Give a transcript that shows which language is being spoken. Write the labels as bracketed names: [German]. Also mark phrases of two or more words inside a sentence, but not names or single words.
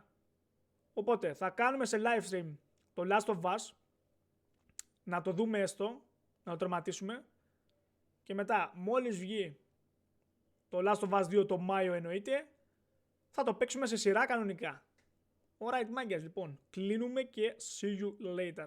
[Greek] Οπότε θα κάνουμε σε [English] live stream [Greek] το Last of Us, να το δούμε έστω, να το τερματίσουμε. Και μετά, μόλις βγει το Last of Us 2 το Μάιο εννοείται, θα το παίξουμε σε σειρά κανονικά. Alright, μάγκες, λοιπόν. Κλείνουμε και [English] see you later.